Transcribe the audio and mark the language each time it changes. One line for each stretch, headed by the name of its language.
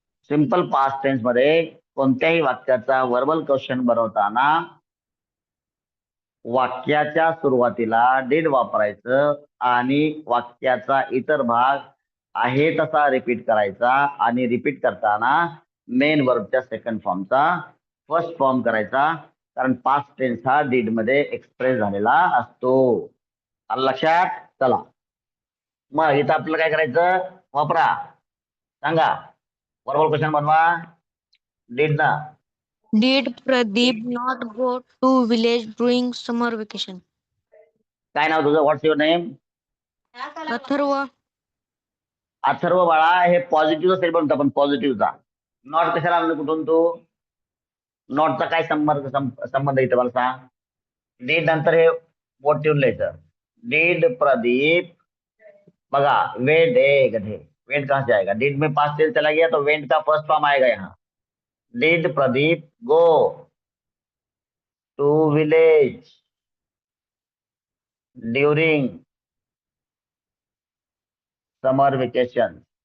Marathi: Simple past tense मध्ये कोणत्याही वाक्याचा वर्बल क्वेश्चन बनवताना वाक्याच्या सुरुवातीला did वापरायचं आणि वाक्याचा इतर भाग आहे तसा रिपीट करायचा आणि रिपीट करताना मेन वर्बच्या सेकंड फॉर्मचा फर्स्ट फॉर्म करायचा, कारण पास्ट टेन्स हा did मध्ये एक्सप्रेस झालेला असतो. आलं लक्षात? चला मग इथं आपल्याला काय करायचं वापरा सांगा वर्बल क्वेश्चन बनवा.
English: did ना Did Pradeep not go to village during summer vacation?
Marathi: काय नाव तुझं?
English: What's your name?
Marathi: अथर्व. अथर्व बाळा हे पॉझिटिव्ह सेट बनतो आपण पॉझिटिव्हचा. नॉट कशाला आणलं कुठून तू? नॉटचा काय संबंध इथं मला सांग. डीड नंतर हे बोट ठेवून लिहायचं.
Hindi: डीड प्रदीप बघा वेंट है गधे, वेंट कहाँ से आएगा? डीड में पास्ट टेंस चला गया तो वेंट का फर्स्ट फॉर्म आएगा यहाँ.
English: Did Pradeep go to village during summer vacation.